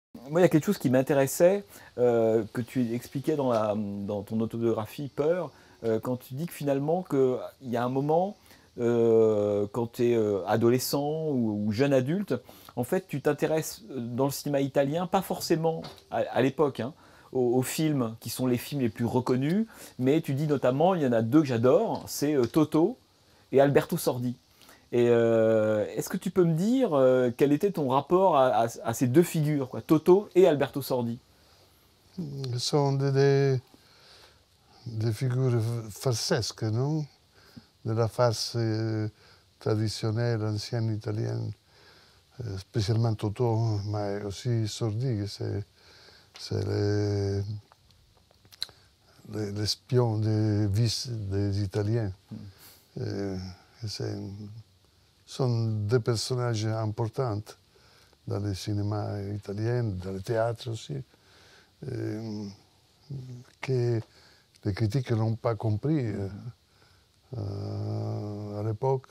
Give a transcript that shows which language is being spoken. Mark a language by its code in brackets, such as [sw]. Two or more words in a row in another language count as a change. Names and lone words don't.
[fr] Moi, il y a quelque chose qui m'intéressait, que tu expliquais dans ton autobiographie Peur, quand tu dis que finalement qu'il y a un moment, quand tu es, adolescent ou jeune adulte, en fait, tu t'intéresses, dans le cinéma italien, pas forcément à l'époque, hein, aux films qui sont les films les plus reconnus, mais tu dis notamment, il y en a 2 que j'adore, c'est, Toto et Alberto Sordi. Et est-ce que tu peux me dire quel était ton rapport à ces 2 figures, quoi, Toto et Alberto Sordi? [it] Sono delle figure farsesche, no? [fr] Della farce traditionnelle, ancienne italienne, spécialement Toto, mais aussi Sordi, c'est l'espion des vices des Italiens. Euh, c'est- sont des personnages importants dans le cinéma italien, dans le théâtre aussi, que les critiques n'ont pas compris à l'époque.